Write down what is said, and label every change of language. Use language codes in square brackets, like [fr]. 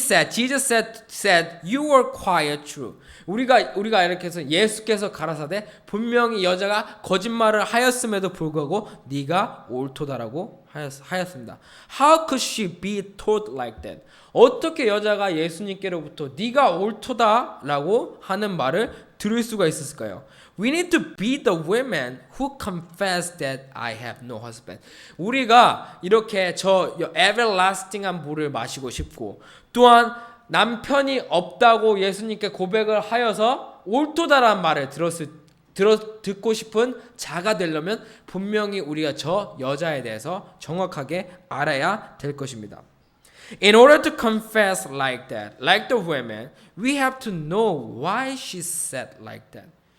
[en] Jesus said, you were quite true. [ko] 우리가 이렇게 해서 예수께서 가라사대 분명히 여자가 거짓말을 하였음에도 불구하고 네가 옳도다라고 하였습니다. [en] How could she be told like that? [ko] 어떻게 여자가 예수님께로부터 네가 옳도다라고 하는 말을 들을 수가 있었을까요? [en] We need to be the women who confess that I have no husband. [ko] 우리가 이렇게 저 everlasting한 물을 마시고 싶고 또한 남편이 없다고 예수님께 고백을 하여서 옳도다라는 말을 듣고 싶은 자가 되려면 분명히 우리가 저 여자에 대해서 정확하게 알아야 될 것입니다. [en] In order to confess like that, like the women, we have to know why she said like that.